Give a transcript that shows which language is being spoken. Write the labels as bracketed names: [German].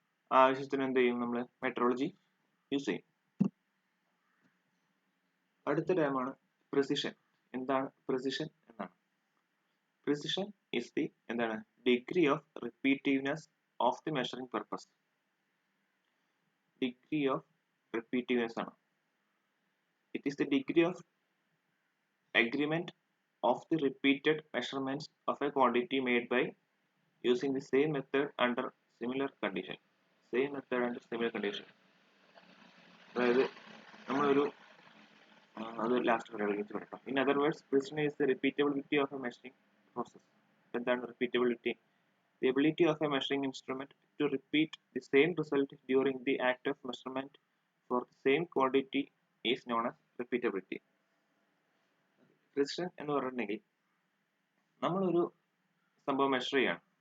[Malayalam] ആ ആവശ്യത്തിന് എന്ത് ചെയ്യും, നമ്മൾ മെട്രോളജി യൂസ് ചെയ്യും. അടുത്ത ടേമാണ് പ്രിസിഷൻ. എന്താണ് പ്രിസിഷൻ എന്നാണ്. [English] Precision is the എന്താണ് degree of repetitiveness of the measuring purpose. Degree of repetitiveness ആണ്. It is the degree of agreement of the repeated measurements of a quantity made by using the same method under similar condition. Same method under similar condition. [Malayalam] അതായത് നമ്മളൊരു അത് last പറയാം. [English] In other words, precision is the repeatability of a measuring process. [Malayalam] എന്താണ് repeatability? [English] The ability of a measuring instrument to repeat the same result during the act of measurement for the same quantity is known as repeatability. [Malayalam] Precision എന്ന് പറഞ്ഞിട്ടുണ്ടെങ്കിൽ നമ്മളൊരു സംഭവം measure ചെയ്യാണ്.